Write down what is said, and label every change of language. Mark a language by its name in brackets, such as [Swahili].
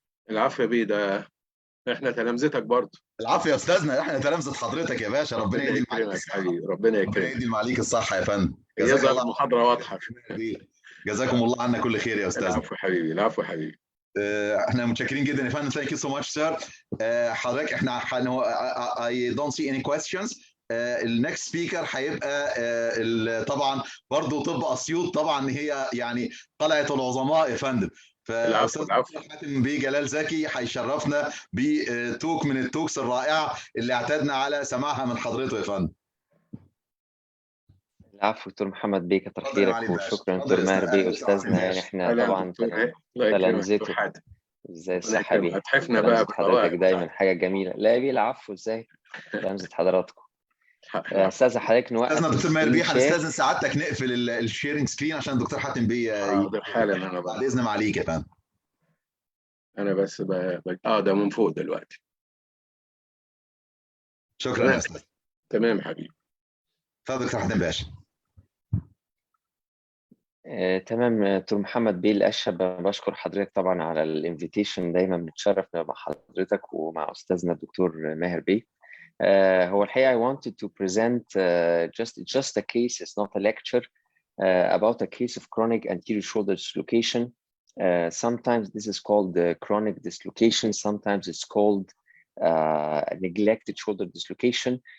[Arabic] العفو يا بيه، ده احنا تلامذتك برضه. العفو يا استاذنا، احنا تلامذه حضرتك يا باشا. ربنا يديم عليك الصحه حبيبي، ربنا يكرمك. ربنا يديم عليك الصحه يا فندم. جزاك الله. المحاضره واضحه. جزاكم الله عنا كل خير يا استاذنا. العفو حبيبي، العفو حبيبي. احنا متشكرين جدا يا فندم. [English] Thank you so much sir. [Arabic] حضرتك احنا [English] I don't see any questions. [Arabic] النكست سبيكر هيبقى طبعا برضه طب اسيوط، طبعا هي يعني قلعه العظماء يا فندم. فاستاذ حاتم بيه جلال زكي هيشرفنا بتوك من التوكس الرائعه اللي اعتدنا على سماعها من حضرته يا فندم. العفو دكتور محمد بيه، كتر خيرك وشكرا دكتور ماهر بيه استاذنا. يعني احنا طبعا تلامذته. ازاي الصحه بيه؟ هتحفنا بقى حضرتك دايما حاجه جميله. لا بيه العفو، ازاي تلامذه حضراتكم. استاذ حضرتك نوقف. استاذنا دكتور ماهر بيه هنستاذن سعادتك نقفل الشيرنج سكرين عشان الدكتور حاتم بيه حاضر حالا. انا بعد اذن معاليك يا فندم. انا بس ده من فوق دلوقتي. شكرا يا استاذ. تمام حبيبي. اتفضل دكتور حاتم باشا. تمام دكتور محمد بيه الأشهب، بشكر حضرتك طبعا على الانفيتيشن. دايما بنتشرف مع حضرتك ومع استاذنا الدكتور ماهر بيه. هو الحقيقة [English] I wanted to present just a case, it's not a lecture, about a case of chronic anterior shoulder dislocation. Sometimes this is called chronic dislocation, sometimes it's called neglected shoulder dislocation.